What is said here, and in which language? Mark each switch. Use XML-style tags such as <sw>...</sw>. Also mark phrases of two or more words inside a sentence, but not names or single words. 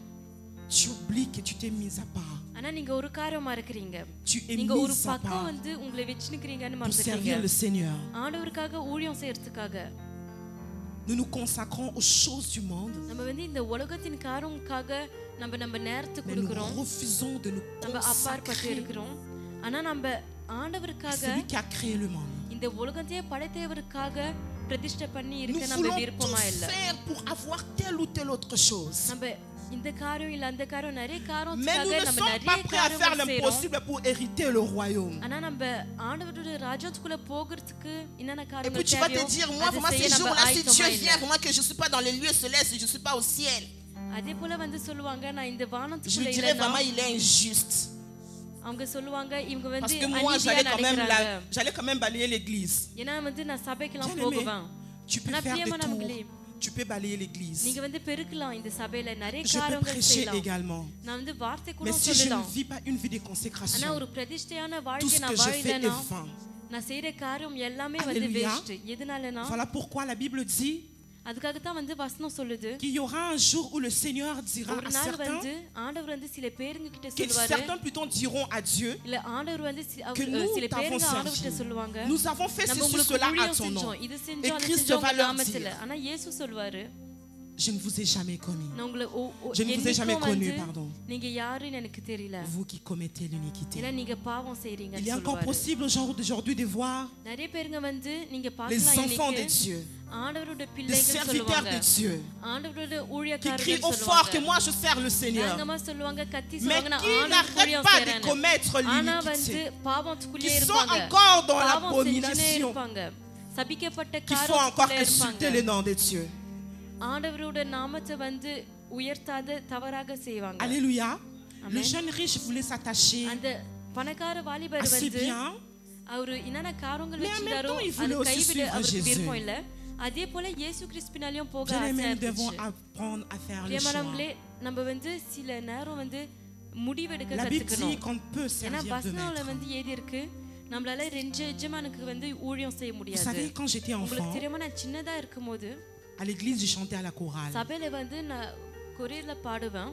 <fr>Tu oublies que tu t'es mise à part.</fr> <ta>ஆனா நீங்க ஒரு காரியமா இருக்கீங்க.</ta> <fr>Tu es</fr> <ta>நீங்க ஒரு</ta> <fr>mise à</fr> <ta>பக்கம்</ta> <fr>part</fr> <ta>வந்து உங்களை வெச்சிருக்கீங்கன்னு</ta> <fr>pour servir</fr> <ta>மறந்துட்டீங்க.</ta> <fr>le Seigneur.</fr> <ta>ஆண்டவருக்காக ஊழியம் செய்யறதுக்காக</ta> <fr>Nous nous consacrons aux choses du monde,</fr> <ta>நம்ம வந்து இந்த உலகத்தின் காரியங்களுக்காக நம்ம நேரத்தை</ta> <fr>mais nous</fr> <ta>கொடுக்கிறோம்.</ta> <fr>refusons de nous</fr> <ta>நம்ம அப்பாற்பட்டு</ta> <fr>consacrer</fr> <ta>இருக்கிறோம். ஆனா நம்ம</ta> <fr>à</fr> <ta>ஆண்டவருக்காக</ta> <fr>celui qui a créé le monde.</fr> <ta>இந்த உலகத்தையே படைத்தவருக்காக பிரதிஷ்டை பண்ணி</ta> <fr>Nous</fr> <ta>இருக்க நம்ம</ta> <fr>voulons</fr> <ta>விருப்பமா</ta> <fr>tout</fr> <ta>இல்ல</ta> <fr>faire pour avoir telle ou telle autre chose.</fr> <ta>நம்ம இந்த காரியம் இல்ல அந்த காரியம் நிறைய</ta> <fr>Mais nous</fr> <ta>காரியத்துக்காக</ta> <fr>ne</fr> <ta>நம்ம</ta> <fr>sommes pas</fr> <ta>நிறைய</ta> <fr>prêts à faire</fr> <ta>காரியங்கள் செய்றோம்</ta> <fr>l'impossible pour hériter le royaume.</fr> <ta>ஆனா நம்ம ஆண்டவருடைய ராஜ்யத்துக்குள்ள போகிறதுக்கு என்னென்ன</ta> <fr>Et puis</fr> <ta>காரியங்கள்</ta> <fr>tu vas te</fr> <ta>தேவையோ</ta> <fr>dire, moi,</fr> <ta>அதை</ta> <fr>vraiment,</fr> <ta>செய்ய</ta> <fr>ces</fr> <ta>நம்ம</ta> <fr>jours-là, si</fr> <ta>ஆயத்தமா</ta> <fr>Dieu</fr> <ta>இல்ல</ta> <fr>vient, vraiment que je ne suis pas dans les lieux célestes, je ne suis pas au ciel.</fr> <ta>அதே போல வந்து சொல்லுவாங்க நான் இந்த</ta> <fr>Je</fr> <ta>வானத்துக்குள்ள</ta> <fr>dirais</fr> <ta>இல்லைன்னா</ta> <fr>vraiment, il est injuste.</fr> <ta>அவங்க சொல்லுவாங்க இவங்க</ta> <fr>Parce</fr> <ta>வந்து</ta> <fr>que moi,</fr> <ta>அநீதியா</ta> <fr>j'allais quand même balayer l'église.</fr> <ta>ஏன்னா வந்து நான் சபைக்கெல்லாம்</ta> <fr>Bien-aimé,</fr> <ta>போகுவேன்</ta> <fr>tu peux</fr> <ta>ஆனா</ta> <fr>faire des</fr> <ta>பிரியமானவங்களே</ta> <fr>tours. Tu peux balayer l'église.</fr> <ta>நீங்க வந்து பெருக்கலாம் இந்த சபையில நிறைய</ta> <fr>Je peux</fr> <ta>காரியங்கள்</ta> <fr>prêcher</fr> <ta>செய்யலாம்</ta> <fr>également.</fr> <ta>நான் வந்து வார்த்தை கூட</ta> <fr>Mais si je ne</fr> <ta>சொல்லலாம்</ta> <fr>vis pas une vie de</fr> <ta>ஆனா</ta> <fr>consécration,</fr> <ta>ஒரு பிரதிஷ்டையான</ta> <fr>tout</fr> <ta>வாழ்க்கை</ta> <fr>ce</fr> <ta>நான்</ta> <fr>que je fais</fr> <ta>வாழலைன்னா</ta> <fr>est vain.</fr> <ta>நான் செய்யற காரியம் எல்லாமே வந்து Alléluia. வேஸ்ட் எதனாலனா</ta> <fr>Voilà pourquoi la Bible dit</fr> <ta>அதுக்காக தான் வந்து வசனம் சொல்லுது</ta> <fr>qu'il y aura un jour où le Seigneur dira</fr> <ta>ஒரு</ta> <fr>à</fr> <ta>நாள்</ta> <fr>certains,</fr> <ta>வந்து ஆண்டவர் வந்து சில பேருங்க கிட்ட</ta> <fr>que</fr> <ta>சொல்வாரு</ta> <fr>certains plutôt diront à Dieu</fr> <ta>இல்ல ஆண்டவர் வந்து</ta> <fr>que nous</fr> <ta>சில</ta> <fr>t'avons</fr> <ta>பேருங்க ஆண்டவர் கிட்ட</ta> <fr>servi.</fr> <ta>சொல்லுவாங்க</ta> <fr>Nous avons fait</fr> <ta>நம்ம</ta> <fr>ceci,</fr> <ta>உங்களுக்கு</ta> <fr>cela à</fr> <ta>ஊழியம்</ta> <fr>ton nom.</fr> <ta>செஞ்சோம் இது</ta> <fr>Et</fr> <ta>செஞ்சோம் அது</ta> <fr>Christ</fr> <ta>செஞ்சோம்</ta> <fr>va leur</fr> <ta>நாமத்துல</ta> <fr>dire,</fr> <ta>ஆனா இயேசு சொல்வாரு</ta> <fr>je ne vous ai jamais connu.</fr> <ta>நான் உங்களை</ta> <fr>Je ne vous ai jamais connu,</fr> <ta>வந்து</ta> <fr>pardon.</fr> <ta>நீங்க யாருன்னு எனக்கு தெரியல</ta> <fr>Vous qui commettez l'iniquité.</fr> <ta>ஏன்னா நீங்க பாவம்</ta> <fr>Il</fr> <ta>செய்றீங்கன்னு</ta> <fr>est encore</fr> <ta>சொல்வாரு</ta> <fr>possible d'aujourd'hui de voir</fr> <ta>நிறைய பேருங்க வந்து நீங்க</ta> <fr>les</fr> <ta>பார்க்கலாம்</ta> <fr>enfants de</fr> <ta>இன்னைக்கு</ta> <fr>Dieu,</fr> <ta>ஆண்டவரோட</ta> <fr>les</fr> <ta>பிள்ளைகள்</ta> <fr>serviteurs</fr> <ta>சொல்லுவாங்க</ta> <fr>de Dieu,</fr> <ta>ஆண்டவரோட</ta> <fr>qui crient</fr> <ta>ஊழியக்காரர்கள்</ta> <fr>au fort que</fr> <ta>சொல்லுவாங்க</ta> <fr>moi je sers le Seigneur,</fr> <ta>வேகமா சொல்லுவாங்க கத்தி</ta> <fr>mais</fr> <ta>சொல்லுவாங்க நான்</ta> <fr>qui</fr> <ta>ஆண்டவருக்கு</ta> <fr>n'arrêtent</fr> <ta>ஊழியம்</ta> <fr>pas de</fr> <ta>செய்றேன்னு</ta> <fr>commettre</fr> <ta>ஆனா வந்து</ta> <fr>l'iniquité,</fr> <ta>பாவத்துக்குள்ளே</ta> <fr>qui sont</fr> <ta>இருப்பாங்க</ta> <fr>encore dans</fr> <ta>பாவம் செஞ்சுனே</ta> <fr>l'abomination,</fr> <ta>இருப்பாங்க சபிக்கப்பட்ட</ta> <fr>qui font encore</fr> <ta>காரியத்துக்குள்ளே</ta> <fr>insulter</fr> <ta>இருப்பாங்க</ta> <fr>le nom de Dieu.</fr> <ta>ஆண்டவரோட நாமத்தை வந்து உயர்த்தாத தவறாக செய்வாங்க</ta> <fr>Alléluia. Le Amen. jeune riche voulait s'attacher</fr> <ta>அந்த பணக்கார</ta> <fr>à</fr> <ta>வாலிபர்</ta> <fr>ses</fr> <ta>வந்து</ta> <fr>biens,</fr> <ta>அவரு என்னென்ன காரியங்கள்</ta> <fr>Mais en même</fr> <ta>வச்சிருந்தாரோ</ta> <fr>temps, il</fr> <ta>அது</ta> <fr>voulait aussi</fr> <ta>கைவிட</ta> <fr>suivre</fr> <ta>அவருக்கு</ta> <fr>Jésus.</fr> <ta>விருப்பம் இல்ல அதே போல இயேசு கிறிஸ்துவினாலயும் போக</ta> <fr>bien</fr> <ta>ஆசை</ta> <fr>aimés, nous devons</fr> <ta>இருந்துச்சு</ta> <fr>apprendre à faire le choix.</fr> <ta>பிரியமானவங்களே நம்ம வந்து சில நேரம் வந்து முடிவெடுக்க</ta> <fr>La Bible dit</fr> <ta>கத்துக்கணும்</ta> <fr>qu'on peut</fr> <ta>ஏன்னா</ta> <fr>servir de</fr> <ta>வசனம்ல</ta> <fr>maître.</fr> <ta>வந்து ஏதி இருக்கு நம்மளால ரெண்டு எஜமானுக்கு வந்து ஊழியம் செய்ய</ta> <fr>Vous</fr> <ta>முடியாது</ta> <fr>savez, quand j'étais</fr> <ta>உங்களுக்கு</ta> <fr>enfant,</fr> <ta>தெரியுமா நான் சின்னதா இருக்கும்போது</ta> <fr>à l'église, je chantais à la chorale.</fr> <ta>சபையில வந்து நான் கொரியர்ல பாடுவேன்</ta>